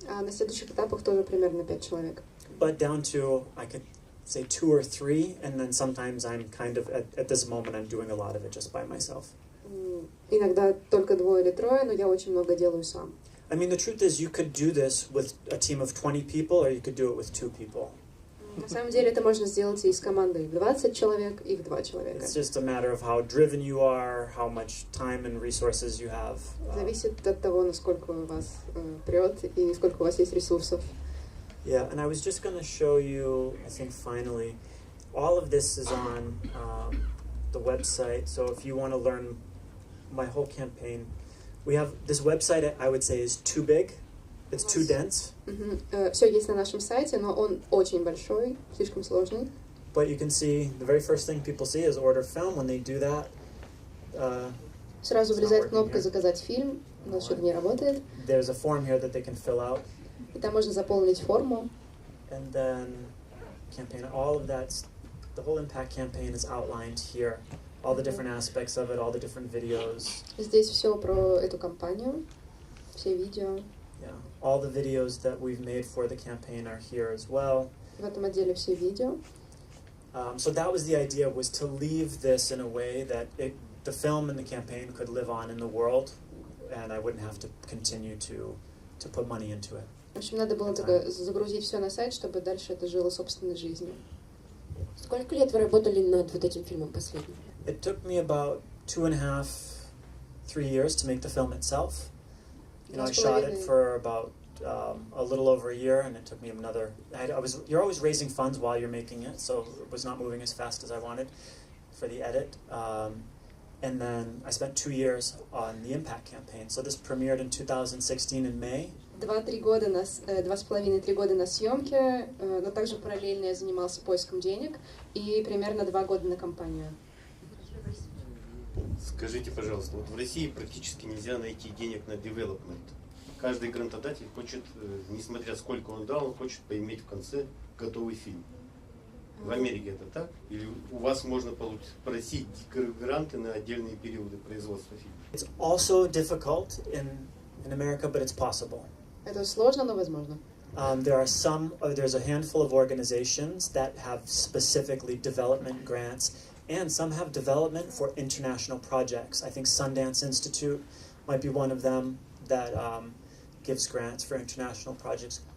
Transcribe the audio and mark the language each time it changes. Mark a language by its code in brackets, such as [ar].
[ru] А на следующих этапах тоже примерно 5 человек. [en] But down to, I could say 2 or 3, and then sometimes I'm kind of, at this moment, I'm doing a lot of it just by myself. [ru] Иногда только 2 или 3, но я очень много делаю сам. [en] I mean, the truth is, you could do this with a team of 20 people, or you could do it with 2 people. [ru] На самом деле это можно сделать и с командой в 20 человек, и в 2 человека. [en] It's just a matter of how driven you are, how much time and resources you have. [ru] Зависит от того, насколько у вас прет и сколько у вас есть ресурсов. [en] Yeah, and I was just going to show you, I think finally, all of this is on the website. So if you want to learn my whole campaign, we have this website, I would say, is too big. It's too dense. [ru] Все есть на нашем сайте, но он очень большой, слишком сложный. [en] But you can see, the very first thing people see is order film. When they do that, [ru] Сразу вылезает кнопка «Заказать фильм», у нас что-то не работает. [en] There's a form here that they can fill out. [ru] И там можно заполнить форму. [en] And then campaign, all of that, the whole impact campaign is outlined here. All the different aspects of it, all the different videos. [ru] Здесь все про эту кампанию, все видео. [en] Yeah, all the videos that we've made for the campaign are here as well. [ru] В этом отделе все видео. [en] So that was the idea, was to leave this in a way that the film and the campaign could live on in the world, and I wouldn't have to continue to put money into it. [ru] В общем, надо было только загрузить все на сайт, чтобы дальше это жило собственной жизнью. Сколько лет вы работали над вот этим фильмом последним? [en] It took me about 2.5, 3 years to make the film itself. You know, I shot it for about a little over a year, and it took me another. You're always raising funds while you're making it, so it was not moving as fast as I wanted for the edit. And then I spent 2 years on the impact campaign. So this premiered in 2016 in May. [ru] 2,5-3 года на съемке, но также параллельно я занимался поиском денег и примерно 2 года на кампанию. Скажите, пожалуйста, вот в России практически нельзя найти денег на development. Каждый грантодатель хочет, несмотря сколько он дал, он хочет поиметь в конце готовый фильм. В Америке это так? Или у вас можно просить гранты на отдельные периоды производства фильма? [en] It's also difficult in America, but it's possible. [ru] Это сложно, но возможно. [en] There's a handful of organizations that have specifically development grants, and some have development for international projects. I think Sundance Institute might be one of them that gives grants for international projects.